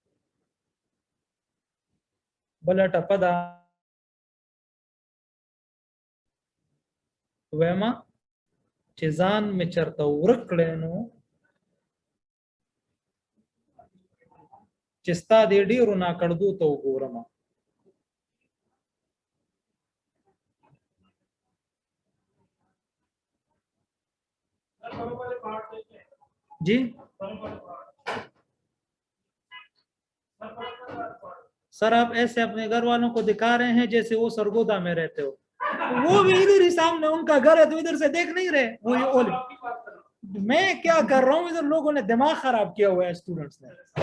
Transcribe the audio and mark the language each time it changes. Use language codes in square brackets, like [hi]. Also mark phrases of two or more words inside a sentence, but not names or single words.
[ps] بله ټپه ده وایم چې ځان مې چرته ورک کړی نو چې ستا دې ډېرو ناکړدو ته وګورم [ur] جی سر آپ ایسے اپنے گھر والوں کو دکھا رہے ہیں جیسے وہ سرگودھا میں رہتے ہو وہ بھی ادھر ہی سامنے ان کا گھر ہے تو ادھر سے دیکھ نہیں رہے وہ یہ اولے میں کیا کر رہا ہوں ادھر لوگوں نے دماغ خراب کیا ہوا ہے اسٹوڈنٹس نے